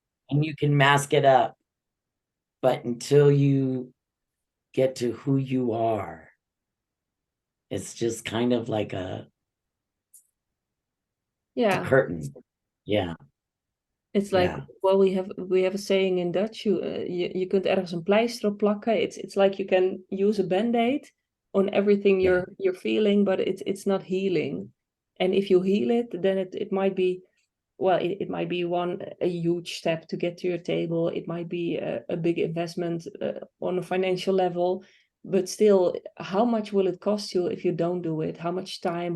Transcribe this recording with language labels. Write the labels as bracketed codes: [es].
[en] And you can mask it up. But until you get to who you are, it's just kind of like Yeah. curtain. Yeah. It's like, Yeah. well, we have a saying in Dutch. [nl] Je kunt ergens een pleister op plakken. [en] It's like you can use a band-aid on everything Yeah. you're feeling, but it's not healing. And if you heal it, then it might be, well, it might be a huge step to get to your table. It might be a big investment on a financial level, but still, how much will it cost you if you don't do it? How much time?